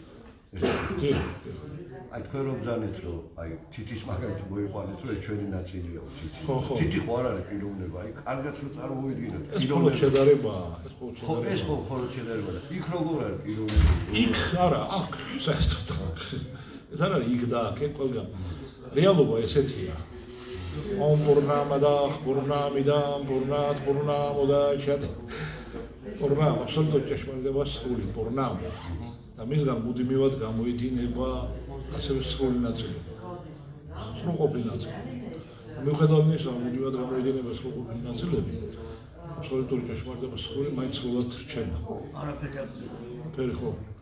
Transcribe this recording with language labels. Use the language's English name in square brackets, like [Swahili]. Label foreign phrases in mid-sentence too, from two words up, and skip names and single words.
[Georgian] აი თქვენ რომ ბრძანეთ რომ აი თითის მაგალითად მოიყვანეთ რომ ეს ჩვენი ნაწილია თითი. თითი ხო არ არის პიროვნება, აი კარგად რომ წარმოვიდგინოთ პიროვნება შედარებაა, ეს ხო ხოლმე შედარება. იქ როგორ არის პიროვნება? იქ არა, აქ საერთოდ აქ. ეს არ არის იქ და აქ, ყველგან. რეალობა ესეთია. [Sanskrit] ॐ पूर्णमदः पूर्णमिदं पूर्णात् पूर्णमुदच्यते [Georgian] პურნამ აბსოლუტურად ჭეშმარიტება სრული პურნამ და მისგან მუდმივად გამოიდინება ასევე სრული ნაწილი სრულყოფილი ნაწილი მიუხედავად იმისა რომ მუდმივად გამოიდინება სრულყოფილი ნაწილები აბსოლუტური ჭეშმარიტება სრული მაინც სრულად რჩება არაფერი ხო